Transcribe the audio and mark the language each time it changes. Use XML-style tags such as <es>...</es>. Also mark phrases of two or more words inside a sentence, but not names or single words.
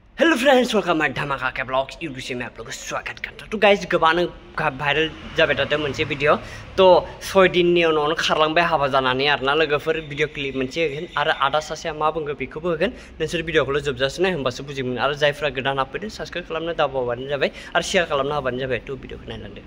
<en>hello friends welcome my</en> <hi>धमाका के ब्लॉग्स यूट्यूब से मैं आप लोगों को स्वागत करता हूं।</hi> <brx>तो गाइस गोबां भाइरल जाबाय थादों मोनसे भिडियो तो 6 दिननि उनावनो खारलांबाय हाबा जानानै आरोना लोगोफोर भिडियो क्लिप मोनसे होगोन आरो आदा सासेया मा बुङो बेखौबो होगोन नोंसोर भिडियोखौल' जोबजासे नाय होमबासो बुजिगोन आरो जायफ्रा गोदान हाबफैदों साबस्क्राइब खालामनो दाबावबानो जाबाय आरो शेयार खालामनो हाबानो जाबाय तो भिडियोखौ नायलांदो।</brx>